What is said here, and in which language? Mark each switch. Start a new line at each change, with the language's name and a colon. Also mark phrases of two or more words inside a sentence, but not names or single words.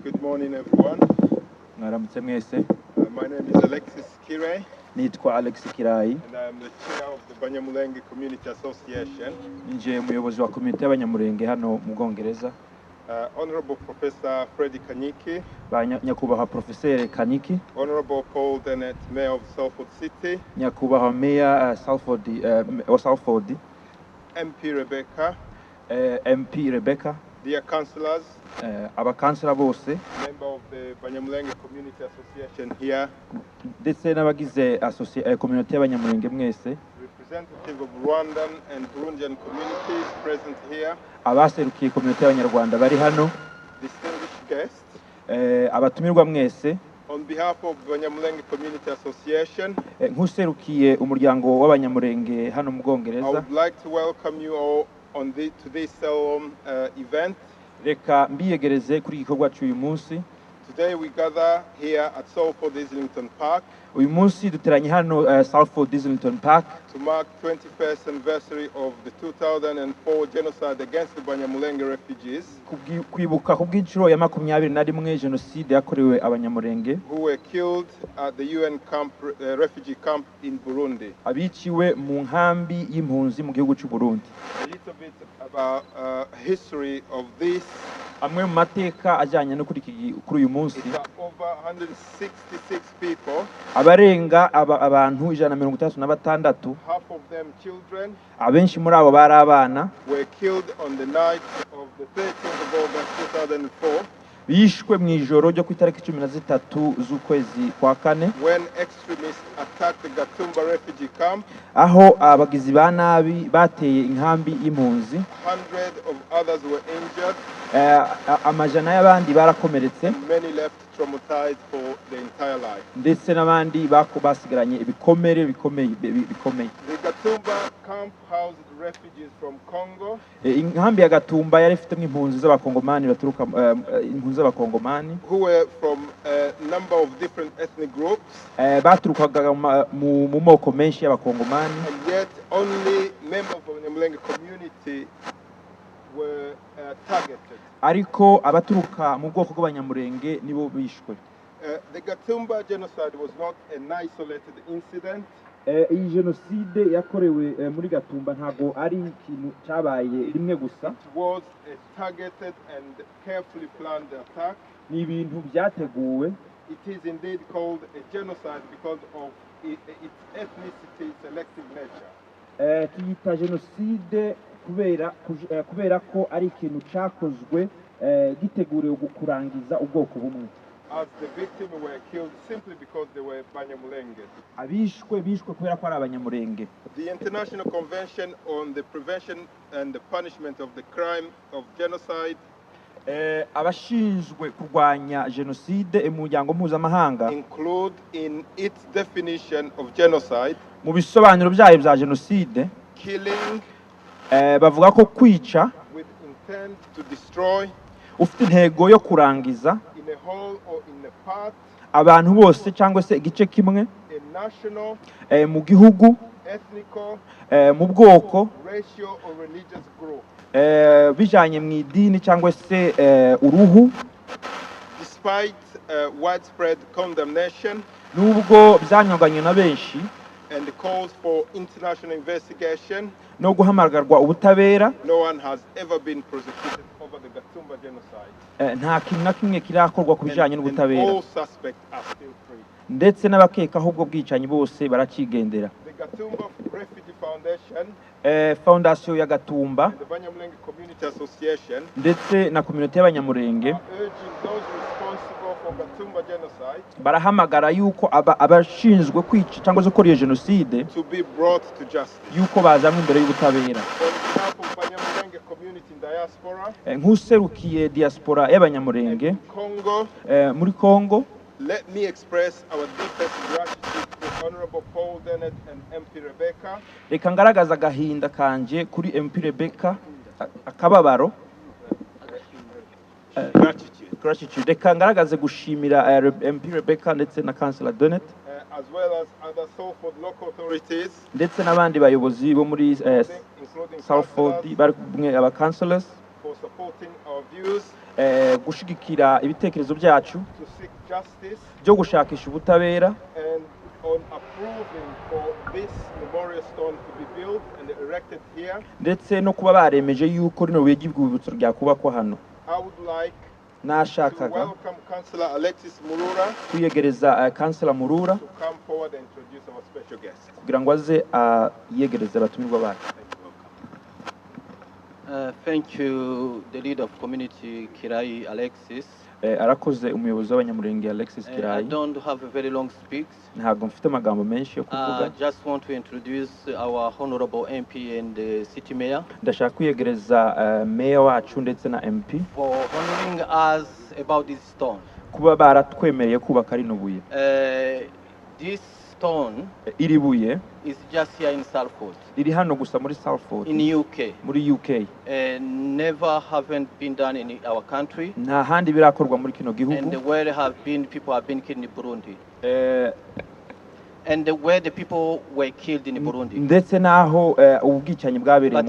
English: morning, everyone.
Kinyarwanda: Mwaramutse mwese.
English: My name is Alexis Kire,
Kinyarwanda: Nitwa Alex Kirayi.
English: and I'm the chair of the Banyamulenge Community Association.
Kinyarwanda: Nje umuyobozi wa komite y'abanyamurenge hano mu Bwongereza.
English: Honorable Professor Freddy Kanyiki,
Kinyarwanda: Nyakubahwa Professor Kanyiki.
English: Honorable Paul Dennett, Mayor of Salford City.
Kinyarwanda: Nyakubahwa Mayor Salford.
English: MP Rebecca. MP Rebecca. Dear councillors.
Kinyarwanda: Abakansila bose.
English: Member of the Banyamulenge Community Association here.
Kinyarwanda: Ndetse n'abagize community y'abanyamurenge mwese.
English: Representative of Rwandan and Burundian communities present here.
Kinyarwanda: Abaserukiye community y'abanyarwanda bari hano.
English: Distinguished guests.
Kinyarwanda: Abatumirwa mwese.
English: On behalf of Banyamulenge Community Association,
Kinyarwanda: nkuserukiye umuryango w'abanyamurenge hano mu Bwongereza.
English: I would like to welcome you all to this solemn event.
Kinyarwanda: Reka mbiyegereze kuri igikorwa cy'uyu munsi.
English: Today we gather here at Salford Islington Park.
Kinyarwanda: Uyu munsi duteranye hano Salford Islington Park
English: to mark 21st anniversary of the 2004 genocide against the Banyamulenge refugees.
Kinyarwanda: Kwibuka ku bw'inshuro ya 21 jenoside yakorewe abanyamurenge
English: who were killed at the UN camp, refugee camp in Burundi.
Kinyarwanda: Abiciwe mu nkambi y'impunzi mu gihugu cy'u Burundi.
English: A little bit about history of this.
Kinyarwanda: Amwe mu mateka ajyanye no kuri uyu munsi.
English: Over 166 people.
Kinyarwanda: Abarenga abantu 136.
English: Half of them children.
Kinyarwanda: Abenshi muri abo bari abana.
English: Were killed on the night of the 13th of August 2004.
Kinyarwanda: Bishwe mu ijoro ryo ku itariki 13 z'ukwezi kwa kane.
English: When extremists attacked the Gatumba refugee camp.
Kinyarwanda: Aho abagizi ba nabi bateye inkambi y'impunzi.
English: 100 of others were injured.
Kinyarwanda: Amajana y'abandi barakomeretse.
English: Many left traumatized for the entire life.
Kinyarwanda: Ndetse n'abandi basigaranye ibikomere bikomeye.
English: The Gatumba camp housed refugees from Congo.
Kinyarwanda: Inkambi ya Gatumba yari ifite impunzi z'abakongomani baturuka impunzi z'abakongomani.
English: Who were from a number of different ethnic groups.
Kinyarwanda: Baturukaga mu moko menshi y'abakongomani.
English: And yet only members of the Banyamulenge community were targeted.
Kinyarwanda: Ariko abaturuka mu bwoko bw'abanyamurenge nibo bishwe.
English: The Gatumba genocide was not an isolated incident.
Kinyarwanda: Iyi jenoside yakorewe muri Gatumba ntago ari ikintu cyabaye rimwe gusa.
English: It was a targeted and carefully planned attack.
Kinyarwanda: Ni ibintu byateguwe.
English: It is indeed called a genocide because of its ethnicity selective nature.
Kinyarwanda: Tuyita jenoside kubera ko ari ikintu cyakozwe giteguriwe kurangiza ubwoko bumwe.
English: As the victims were killed simply because they were Banyamulenge.
Kinyarwanda: Bishwe kubera ko ari abanyamurenge.
English: The International Convention on the Prevention and the Punishment of the Crime of Genocide
Kinyarwanda: abashinzwe kurwanya jenoside mu muryango mpuzamahanga
English: include in its definition of genocide
Kinyarwanda: mu bisobanuro byayo bya jenoside
English: killing
Kinyarwanda: bavuga ko kwica
English: with intent to destroy
Kinyarwanda: ufite intego yo kurangiza
English: in a whole or in a part
Kinyarwanda: abantu bose cyangwa se igice kimwe
English: a national
Kinyarwanda: mu gihugu
English: ethnical
Kinyarwanda: mu bwoko
English: racial or religious group
Kinyarwanda: bijanye mu idini cyangwa se uruhu.
English: Despite widespread condemnation
Kinyarwanda: nubwo byanyoganye na benshi
English: and the calls for international investigation,
Kinyarwanda: no guhamagarwa ubutabera,
English: no one has ever been prosecuted over the Gatumba genocide.
Kinyarwanda: Nta kintu na kimwe kirakorwa ku bijanye n'ubutabera.
English: All suspects are still free.
Kinyarwanda: Ndetse n'abakeka ahubwo bwicanyi bose baracigendera.
English: The Gatumba Refugee Foundation,
Kinyarwanda: Foundation ya Gatumba,
English: the Banyamulenge Community Association,
Kinyarwanda: ndetse na community y'abanyamurenge
English: urging those responsible for Gatumba genocide
Kinyarwanda: barahamagara yuko abashinzwe kwica cyangwa se gukora iyo jenoside
English: to be brought to justice.
Kinyarwanda: Yuko bazamwe imbere y'ubutabera.
English: On behalf of Banyamulenge community in diaspora,
Kinyarwanda: nkuserukiye diaspora y'abanyamurenge Congo, muri Congo,
English: let me express our deepest gratitude to Honorable Paul Dennett and MP Rebecca.
Kinyarwanda: Reka ngaragaza agahinda kanje kuri MP Rebecca akababaro. Gratitude. Reka ngaragaze gushimira MP Rebecca ndetse na Councillor Dennett.
English: As well as other Salford local authorities.
Kinyarwanda: Ndetse n'abandi bayobozi bo muri Salford bari kumwe aba councillors.
English: For supporting our our views,
Kinyarwanda: gushigikira ibitekerezo byacu
English: to seek justice,
Kinyarwanda: byo gushakisha ubutabera
English: and on approving for this memorial stone to be built and erected here.
Kinyarwanda: ndetse no kuba baremeje yuko rino buye ry'urwibutso ryakubakwa hano.
English: I would like to
Kinyarwanda: nashakaga
English: welcome Councillor Alexis Murura
Kinyarwanda: kwiyegereza Councillor Murura
English: to come forward and introduce our special guest.
Kinyarwanda: kugira ngo aze yiyegereze abatumirwa bacu.
English: Thank you, the leader of community, Kirai Alexis.
Kinyarwanda: arakoze umuyobozi w'abanyamurenge Alexis
English: I
Kinyarwanda: Kirayi.
English: don't have a very long speech.
Kinyarwanda: ntabwo mfite amagambo menshi yo
English: I
Kinyarwanda: kuvuga.
English: just want to introduce our honorable MP and the city mayor
Kinyarwanda: ndashaka kwiyegereza meya wacu ndetse na MP
English: for honoring us about this stone.
Kinyarwanda: kuba baratwemereye kubaka rino buye.
English: This stone
Kinyarwanda: iri buye
English: is just here in Salford,
Kinyarwanda: riri hano gusa muri Salford
English: in UK.
Kinyarwanda: muri UK.
English: Never haven't been done in our country.
Kinyarwanda: nta handi birakorwa muri kino
English: And
Kinyarwanda: gihugu.
English: where people have been killed in Burundi. Eh, And where the people were killed in Burundi.
Kinyarwanda: ndetse naho ubwicanyi bwabereye